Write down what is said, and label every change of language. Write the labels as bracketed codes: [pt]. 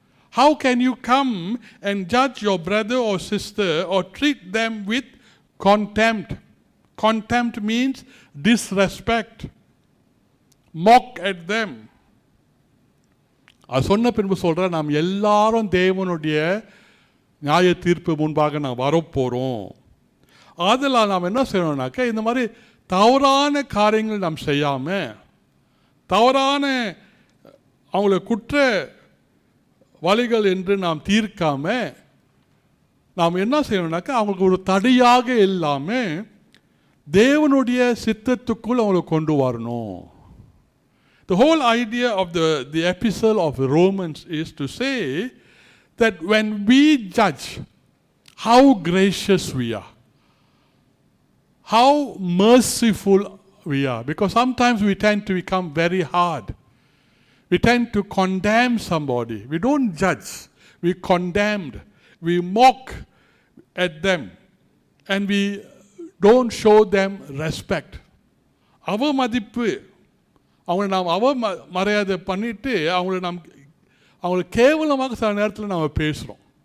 [en] How can you come and judge your brother or sister or treat them with contempt? Contempt means disrespect. Mock at them. [ta] அது சொன்ன பின்பு சொல்கிற, நாம் எல்லாரும் தேவனுடைய நியாய தீர்ப்பு முன்பாக நாம் வரப்போகிறோம். அதில் நாம் என்ன செய்யணும்னாக்கா, இந்த மாதிரி தவறான காரியங்கள் நாம் செய்யாமல், தவறான அவங்கள குற்ற வழிகள் என்று நாம் தீர்க்காமல், நாம் என்ன செய்யணும்னாக்கா அவங்களுக்கு ஒரு தடையாக இல்லாமல் தேவனுடைய சித்தத்துக்குள் அவங்களை கொண்டு வரணும். [en] The whole idea of the epistle of Romans is to say that when we judge, how gracious we are, how merciful we are. Because sometimes we tend to become very hard. We tend to condemn somebody. We don't judge. We condemn. We mock at them. And we don't show them respect. [ta] அவமதிப்பு, அவங்களை நாம் மரியாதை பண்ணிட்டு அவங்களை கேவலமாக சில நேரத்தில் நாம் பேசுகிறோம்.